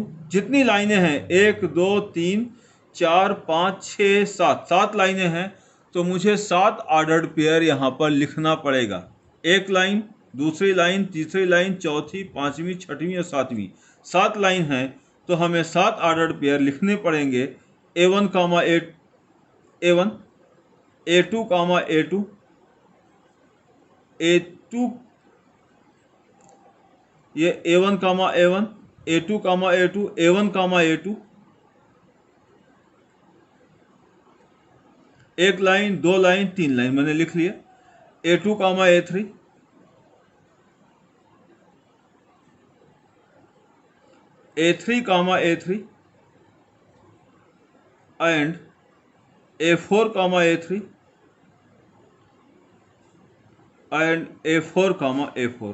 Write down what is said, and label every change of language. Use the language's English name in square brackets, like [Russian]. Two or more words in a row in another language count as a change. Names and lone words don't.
[Hindi] जितनी लाइनें हैं 1 2 3 4 5 6 7, 7 लाइनें हैं, तो मुझे 7 [English] ordered pair [Hindi] यहाँ पर लिखना पड़ेगा। एक लाइन, दूसरी लाइन, तीसरी लाइन, चौथी, पांचवी, छठवीं और सातवीं, 7 लाइन हैं, तो हमें 7 [English] ordered pair [Hindi] लिखने पड़ेंगे। A1 कामा A1, A2 कामा A2, A2 ये A1 कामा A1, A2 कामा A2, A1 कामा A2, एक लाइन, 2 लाइन, 3 लाइन मैंने लिख लिया। A2 कामा A3, A3 कामा A3 एंड A4 कामा A3 एंड A4 कामा A4।